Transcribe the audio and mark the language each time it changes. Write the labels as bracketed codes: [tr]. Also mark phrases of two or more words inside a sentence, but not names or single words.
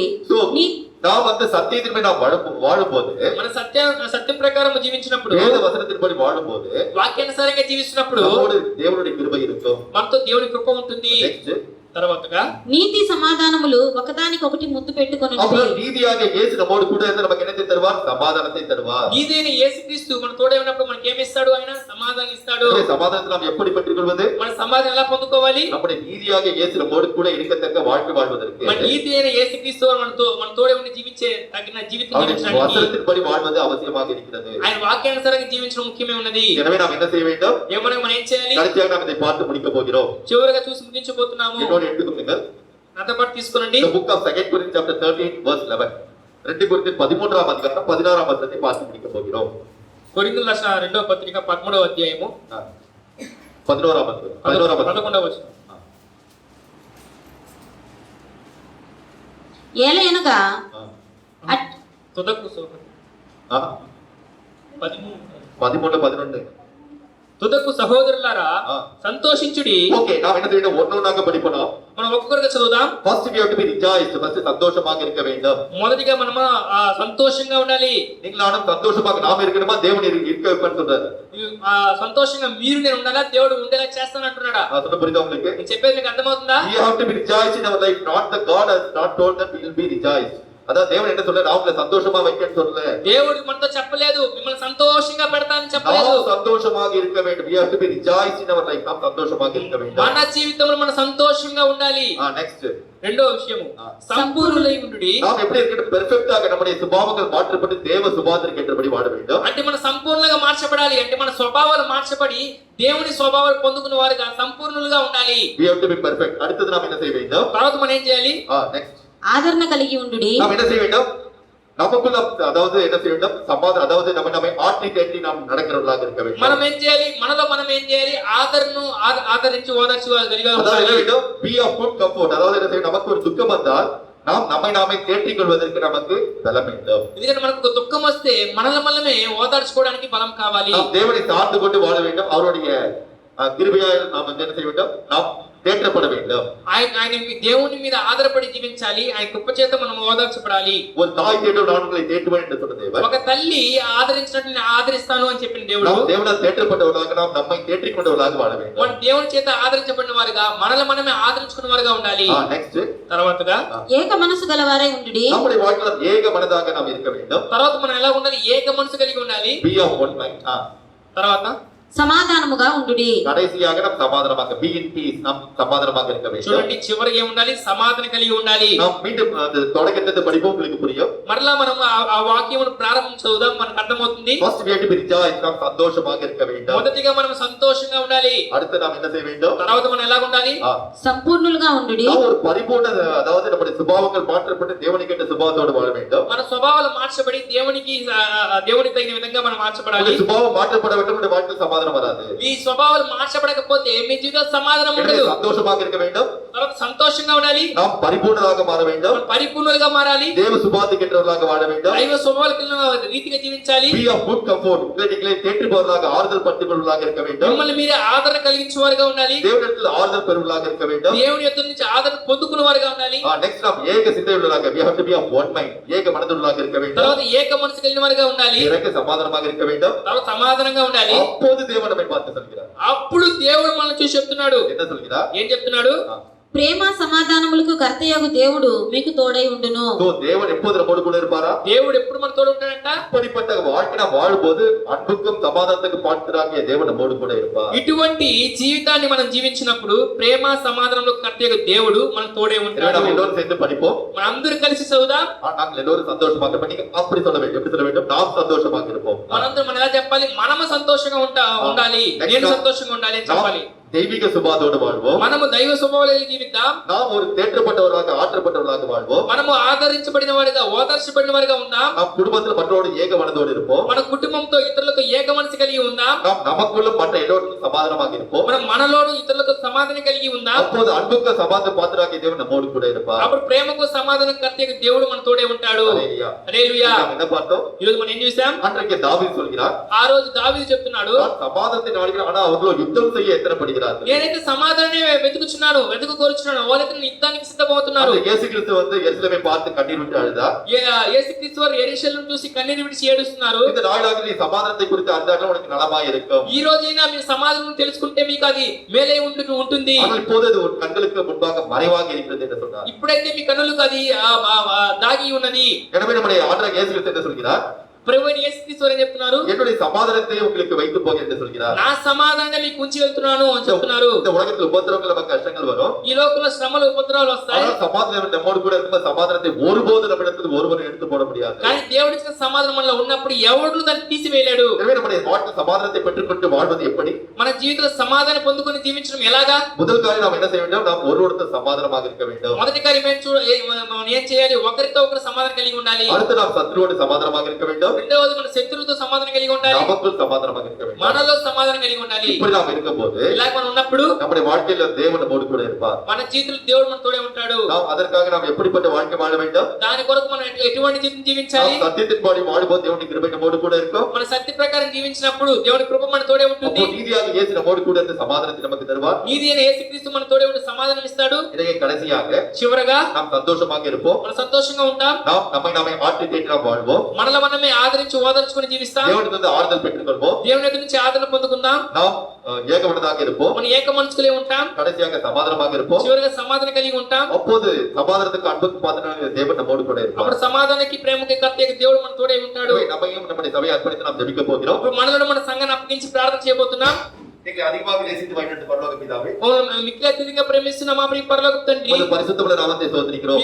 [en] So, [te] నీ [ta] நாம் அந்த சத்தியத்தின்படி நாம் வாழும்போது, [te] మన సత్యం ప్రకారం జీవించినప్పుడు, [ta] வேத వచనத்தின்படி వాழும்போது, [te] వాక్యానుసారంగా జీవిస్తున్నప్పుడు [ta] நம்மோடு தேவனுடைய கிருபை இருக்கும். [te] మనతో దేవుని కృప ఉంటుంది. [en] Next, [te] తర్వాతగా నీతి సమాధానములు ఒకదానికొకటి ముద్దు పెట్టుకొనున్నవి. [ta] அப்புறம் நீதியாக இயேசு நம்மோடு கூட இருந்து நமக்கு என்னத்தை தருவார்? சமாதானத்தை தருவார். [te] నీదైన యేసుక్రీస్తు మన తోడే ఉన్నప్పుడు మనకి ఏమి ఇస్తాడు? ఆయన సమాధానం ఇస్తాడు. [ta] எனவே సమాధానத்தை நாம் எப்படி பெற்றுக்கொள்வது? [te] మన సమాధానం ఎలా పొందుకోవాలి? [ta] நம்முடைய நீதியாக இயேசு நம்மோடு கூட இருக்கத்தக்க வாழ்க்கை வாழ்வதற்கு, [te] మన నీతి అయిన యేసుక్రీస్తు మన తోడే ఉండి జీవించే తగిన జీవితం [ta] அவருடைய [te] జీవించడానికి [ta] வசனத்தின்படி வாழ்வது அவசியமாக இருக்கிறது. [te] ఆయన వాక్యానుసారంగా జీవించడం ముఖ్యమే ఉన్నది. [ta] எனவே நாம் என்ன செய்ய வேண்டும்? [te] ఏమనగా మనం ఏం చేయాలి? [ta] கடைசியாக நாம் இதை பார்த்து முடிக்க போகிறோம். [te] చివరిగా చూసి ముగించబోతున్నాము. [ta] என்னோடு எடுத்துக்கொள்ளுங்கள். [te] నాతో పాటు తీసుకోండి. [en] The book of 2 Corinthians chapter 13 verse 11. [te] 2 కొరింథీ 13వ అధ్యాయం 16వ వచనాన్ని [ta] பார்த்து முடிக்க போகிறோம். [te] కొరింథీయుల రాసిన రెండవ పత్రిక 13వ అధ్యాయము 11వ వచనం. 11వ వచనం. ఏలయనగా తుదకు 13 తుదకు సహోదరులారా సంతోషించుడి. [ta] ஓகே, நாம் என்ன செய்யணும்? ஒவ்வொன்றாக படிப்போம். [te] మనం ఒక్కొక్కరుగా చదువుదాం. [en] First we have to be rejoiced. [ta] First சந்தோஷமாக இருக்க வேண்டும். [te] మొదటిగా మనము సంతోషంగా ఉండాలి. [ta] நீங்களும் சந்தோஷமாக நாம் இருக்கணுமா? தேவன் இருக்க வைப்பான்னு சொல்றாரு. [te] సంతోషంగా మీరు నేను ఉండాలా? దేవుడు ఉండేలా చేస్తాను అంటున్నాడా? [ta] சொல்ல புரியுதா உங்களுக்கு? [te] నేను చెప్పేది మీకు అర్థమవుతుందా? [en] We have to be rejoiced in our life. Not the God has not told that we will be rejoiced. [ta] அதான் தேவன் என்ன சொல்றாரு? அவங்களை சந்தோஷமா வைக்கன்னு சொல்லல. [te] దేవుడు మనతో చెప్పలేదు మిమ్మల్ని సంతోషంగా పెడతానని చెప్పలేదు. [ta] நாம் சந்தோஷமாக இருக்க வேண்டும். [en] We have to be rejoiced in our life. [ta] நாம் சந்தோஷமாக இருக்க வேண்டும். [te] మన జీవితంలో మనం సంతోషంగా ఉండాలి. [en] నెక్స్ట్ [te] రెండో విషయము సంపూర్ణులై ఉండుడి. [ta] நாம் எப்படி இருக்கணும்? பெர்ஃபெக்ட்டாக நம்முடைய சுபாவங்கள் மாற்றப்பட்டு தேவ சுபாவத்திற்கு ஏற்றபடி வாழ வேண்டும். [te] అంటే మనం సంపూర్ణంగా మార్చబడాలి. అంటే మన స్వభావాలు మార్చబడి దేవుని స్వభావాలు పొందుకున్న వారుగా సంపూర్ణులుగా ఉండాలి. [en] We have to be perfect. [ta] அடுத்து நாம் என்ன செய்ய வேண்டும்? [te] తర్వాత మనం ఏం చేయాలి? [en] నెక్స్ట్ [te] ఆదరణ కలిగి ఉండుడి. [ta] நாம் என்ன செய்ய வேண்டும்? நமக்குள்ள அதாவது என்ன செய்ய வேண்டும்? சமாதானம், அதாவது நம்மை ஆற்றி தேற்றி நாம் நடக்கிறவர்களாக இருக்க வேண்டும். [te] మనం ఏం చేయాలి? మనలో మనం ఏం చేయాలి? ఆదరించి ఓదార్చగలిగా [ta] அதாவது என்ன வேண்டும்? [en] Be of good comfort. [ta] அதாவது என்ன செய்ய? நமக்கு ஒரு துக்கம் வந்தால் நாம் நம்மை நாமே தேற்றிக் கொள்வதற்கு நமக்கு பலம் வேண்டும். [te] ఎందుకంటే మనకు దుఃఖం వస్తే మనల్ని ఓదార్చుకోవడానికి బలం కావాలి. [ta] நாம் தேவனை சார்ந்து கொண்டு வாழ வேண்டும். அவருடைய கிருபையால் நாம் என்ன செய்ய வேண்டும்? நாம் தேற்றப்பட வேண்டும். [te] ఆయన దేవుని మీద ఆధారపడి జీవించాలి. ఆయన కృప చేత మనం ఓదార్చబడాలి. [ta] ஒரு தாய் தேற்றும் நான் உங்களை தேற்றுவேன் என்று சொன்ன தேவன், [te] ఒక తల్లి ఆదరించినట్లు నేను ఆదరిస్తాను అని చెప్పిన దేవుడు, [ta] நாம் தேவனால் தேற்றப்பட்டவர்களாக நாம் நம்மை தேற்றிக் கொண்டவர்களாக வாழ வேண்டும். [te] మన దేవుని చేత ఆదరించబడిన వారుగా మనల్ని మనమే ఆదరించుకున్న వారుగా ఉండాలి. [en] నెక్స్ట్ [te] తర్వాతగా ఏక మనసు గలవారై ఉండుడి. [ta] நம்முடைய வாழ்க்கையில் ஏக மனதாக நாம் இருக்க வேண்டும். [te] తర్వాత మనం ఎలా ఉండాలి? ఏక మనసు కలిగి ఉండాలి. [en] be of one mind. [te] తర్వాత సమాధానముగా ఉండుడి. [ta] கடைசியாக நாம் சமாதானமாக [en] be in peace, [ta] நாம் சமாதானமாக இருக்க வேண்டும். [te] చూడండి, చివరికి ఏముండాలి? సమాధానం కలిగి ఉండాలి. [ta] நாம் மீண்டும் அந்த தொடக்கத்தை படிப்போம், உங்களுக்கு புரியும். [te] మరలా మనం ఆ వాక్యమును ప్రారంభం చదువుదాం, మనకు అర్థమవుతుంది. [en] first we have to be rejoiced, [ta] நாம் சந்தோஷமாக இருக்க வேண்டும். [te] మొదటిగా మనం సంతోషంగా ఉండాలి. [ta] அடுத்து நாம் என்ன செய்ய வேண்டும்? [te] తర్వాత మనం ఎలా ఉండాలి? సంపూర్ణులుగా ఉండుడి. [ta] நாம் ஒரு பரிபூர்ண, அதாவது நம்முடைய சுபாவங்கள் மாற்றப்பட்டு தேவனுக்கு ஏற்ற சுபாவத்தோடு வாழ வேண்டும். [te] మన స్వభావాలు మార్చబడి దేవునికి తగిన విధంగా మనం మార్చబడాలి. [ta] நம்முடைய சுபாவம் மாற்றப்பட வேண்டும், நம்முடைய வாழ்க்கையில் சமாதானம் வராது. [te] ఈ స్వభావాలు మార్చబడకపోతే మీ జీవితంలో సమాధానం ఉండదు. [ta] சந்தோஷமாக இருக்க வேண்டும், [te] తర్వాత సంతోషంగా ఉండాలి. [ta] நாம் பரிபூர்ணராக மாற வேண்டும், [te] మనం పరిపూర్ణులుగా మారాలి. [ta] தேவ சுபாவத்துக்கு ஏற்றவர்களாக வாழ வேண்டும். [te] దైవ స్వభావాలకు రీతిగా జీవించాలి. [en] be of good comfort, [ta] உங்களை தேற்றுபவர்களாக ஆறுதல் பட்டுபவர்களாக இருக்க வேண்டும். [te] మిమ్మల్ని మీరే ఆదరణ కలిగించేవారుగా ఉండాలి. [ta] தேவனிடத்தில் ஆறுதல் பெறுவர்களாக இருக்க வேண்டும். [te] దేవుని యొద్ద నుంచి ఆదరణ పొందుకునే వారుగా ఉండాలి. [ta] next நாம் ஏக சிந்தையுள்ளவர்களாக, [en] we have to be of one mind, [ta] ஏக மனதுள்ளவர்களாக இருக்க வேண்டும். [te] తర్వాత ఏక మనసు కలిగిన వారుగా ఉండాలి. [ta] எனக்கு సమాధానமாக இருக்க வேண்டும். [te] తర్వాత సమాధానంగా ఉండాలి. [ta] அப்போது தேவன் நம்மை பார்த்து சொல்கிறார். [te] అప్పుడు దేవుడు మనల్ని చూసి చెప్తున్నాడు. [ta] என்ன சொல்கிறார்? [te] ఏం చెప్తున్నాడు? ప్రేమ సమాధానములకు కర్తయగు దేవుడు మీకు తోడై ఉండును. [ta] தேவன் எப்போது நம்மோடு கூட இருப்பாரா? [te] దేవుడు ఎప్పుడు మన తోడు ఉంటాడంట? [ta] இப்படிப்பட்ட வாழ்க்கை நாம் வாழும்போது அன்புக்கும் சமாதானத்துக்கும் பாத்திராகிய தேவன் நம்மோடு கூட இருப்பார். [te] ఇటువంటి జీవితాన్ని మనం జీవించినప్పుడు ప్రేమ సమాధానంలో కర్తయ్య దేవుడు మనకు తోడే ఉంటాడు. [ta] நாம் எல்லோரும் சேர்ந்து படிப்போம். [te] మనందరూ కలిసి చదువుదాం. [ta] நாங்கள் எல்லோரும் சந்தோஷமாக இருப்போம். நீங்க அப்படி சொல்ல வேண்டும். எப்படி சொல்ல வேண்டும்? நாம் சந்தோஷமாக இருப்போம். [te] మనందరం మనం ఎలా చెప్పాలి? మనము సంతోషంగా ఉండాలి, నేను సంతోషంగా ఉండాలి అని చెప్పాలి. [ta] தெய்வீக சுபாவத்தோடு வாழ்வோம். [te] మనము దైవ స్వభావాలు జీవిద్దాం. [ta] நாம் ஒரு தேற்றப்பட்டவர்களாக ஆற்றப்பட்டவர்களாக வாழ்வோம். [te] మనము ఆదరించబడిన వారిగా, ఓదార్చబడిన వారిగా ఉందాం. [ta] நாம் குடும்பத்தில் மற்றவரோடு ஏக மனதோடு இருப்போம். [te] మన కుటుంబంతో ఇతరులతో ఏక మనసు కలిగి ఉందాం. [ta] நாம் நமக்குள்ள மற்ற எல்லோருக்கும் சமாதானமாக இருப்போம். [te] మనం మనలోను ఇతరులతో సమాధానం కలిగి ఉందాం. [ta] அப்போது அன்புக்கு சமாதான பாத்திராகிய தேவன் நம்மோடு கூட இருப்பார். [te] అప్పుడు ప్రేమకు సమాధానం కర్తయ్య దేవుడు మన తోడే ఉంటాడు. [ta] ஹல்லேலூயா. [te] హల్లెలూయా. [ta] நாம் என்ன பார்த்தோம்? [te] ఈ రోజు మనం ఏం చూసాం? [ta] அன்றைக்கு தாவீது சொல்கிறார், [te] ఆ రోజు దావీదు చెప్తున్నాడు, [ta] நான் సమాధానத்தை நாடுகிறேன், ஆனா அவர்களோ யுத்தம் செய்ய எத்தனைப்படுகிறார்கள். [te] నేనైతే సమాధానమే వెతుకుచున్నాను, కోరుచున్నాను, వాళ్ళైతే యుద్ధానికి సిద్ధమవుతున్నారు. [ta] அந்த இயேசு கிறிஸ்து வந்து எருசலேமை பார்த்து கண்ணீர் விட்டு அழுதார். [te] యేసుక్రీస్తు వారు యెరూషలేమును చూసి కన్నీరు విడిచి ఏడుస్తున్నారు. [ta] இந்த நாளாக நீ சமாதானத்தை குறித்து அறிந்தால் உனக்கு நலமாய் இருக்கும். [te] ఈ రోజైనా మీరు సమాధానం తెలుసుకుంటే మీకు అది మేలే ఉంటుంది. [ta] ஆனால் இப்போது அது உன் கண்களுக்கு முன்பாக மறைவாக இருக்கிறது என்று சொன்னார். [te] ఇప్పుడైతే మీ కన్నులకు అది దాగి ఉన్నది. [ta] எனவே நம்முடைய ஆண்டவர் இயேசு கிறிஸ்து என்ன சொல்கிறார்? [te] ప్రభువైన యేసుక్రీస్తు వారు చెప్తున్నారు, [ta] என்னுடைய சமாதானத்தை உங்களுக்கு வைத்து போக என்று சொல்கிறார். [te] నా సమాధానాన్ని మీకు ఉంచి వెళ్తున్నాను అని చెప్తున్నారు. [ta] இந்த உலகத்தில் உபத்திரவங்கள் நமக்கு கஷ்டங்கள் வரும். [te] ఈ లోకంలో శ్రమలు ఉపద్రవాలు వస్తాయి. [ta] ஆனால் சமாதானம் நம்மோடு கூட இருக்கும். சமாதானத்தை ஒருபோது நம்மிடத்தில் ஒருவரும் எடுத்து போட முடியாது. [te] కానీ దేవుడిచ్చిన సమాధానం మనలో ఉన్నప్పుడు ఎవడు దాన్ని తీసివేయలేడు. [ta] எனவே நம்முடைய வாழ்க்கையில் சமாதானத்தை பெற்றுக்கொண்டு வாழ்வது எப்படி? [te] మన జీవితంలో సమాధానం పొందుకొని జీవించడం ఎలాగా? [ta] முதல் காரியம் நாம் என்ன செய்ய வேண்டும்? நாம் ஒருவருடன் சமாதானமாக இருக்க வேண்டும். [te] మొదటి కార్యం మనం ఏం చేయాలి? ఒకరితో ఒకరు సమాధానం కలిగి ఉండాలి. [ta] அடுத்து நாம் சத்ருவோடு சமாதானமாக இருக்க வேண்டும். [te] రెండవది మన శత్రువులతో సమాధానం కలిగి ఉండాలి. [ta] நமக்குள் சமாதானமாக இருக்க வேண்டும். [te] మనలో సమాధానం కలిగి ఉండాలి. [ta] இப்படி நாம் இருக்கும்போது [te] ఇలా మనం ఉన్నప్పుడు [ta] நம்முடைய வாழ்க்கையில தேவன் நம்மோடு கூட இருப்பார். [te] మన జీవితంలో దేవుడు మన తోడే ఉంటాడు. [ta] நாம் அதற்காக நாம் எப்படிப்பட்ட வாழ்க்கை வாழ வேண்டும்? [te] దాని కొరకు మనం ఎటువంటి జీవితం జీవించాలి? [ta] நாம் சத்தியத்தின்படி வாழும்போது தேவனுடைய கிருபை நம்மோடு கூட இருக்கும். [te] మన సత్య ప్రకారం జీవించినప్పుడు దేవుడి కృప మన తోడే ఉంటుంది. [ta] அப்போ நீதியாக இயேசு நம்மோடு கூட இருந்து சமாதானத்தை நமக்கு தருவார். [te] నీతి అయిన యేసుక్రీస్తు మన తోడే ఉండి సమాధానం ఇస్తాడు. [ta] இதையே கடைசியாக [te] చివరగా [ta] நாம் சந்தோஷமாக இருப்போம். [te] మనం సంతోషంగా ఉంటాం. [ta] நாம் நம்மை ஆற்றி தேற்றி நாம் வாழ்வோம். [te] మనలో మనమే ఆదరించి ఓదార్చుకొని జీవిస్తాం. [ta] தேவனிடமிருந்து ஆறுதல் பெற்றுக்கொள்வோம். [te] దేవుని దగ్గర నుంచి ఆదరణ పొందుకుందాం. [ta] நாம் ஏகமனதாக இருப்போம். [te] మనం ఏక మనసుకులే ఉంటాం. [ta] கடைசியாக சமாதானமாக இருப்போம். [te] చివరగా సమాధానం కలిగి ఉంటాం. [ta] அப்போது சமாதானத்துக்கு அன்புக்கு பாத்திரனாகிய தேவன் நம்மோடு கூட இருப்பார். [te] అప్పుడు సమాధానానికి ప్రేమకి కర్తయ్య దేవుడు మన తోడే ఉంటాడు. [ta] நம்மையும் நம்முடைய சபையை அர்ப்பணித்து நாம் ஜெபிக்க போகிறோம். [te] ఇప్పుడు మనలో మన సంఘాన్ని అప్పగించి ప్రార్థన చేయబోతున్నాం. [ta] நீங்க அதிகமாக நேசித்து வாழ்ந்த பரலோக பிதாவே, [te] మిక్కిలి అత్యధికంగా ప్రేమిస్తున్న మా ప్రియ పరలోకపు తండ్రి, [ta] உமது பரிசுத்தமுள்ள நாமத்தை ஸ்தோத்திரிக்கிறோம்.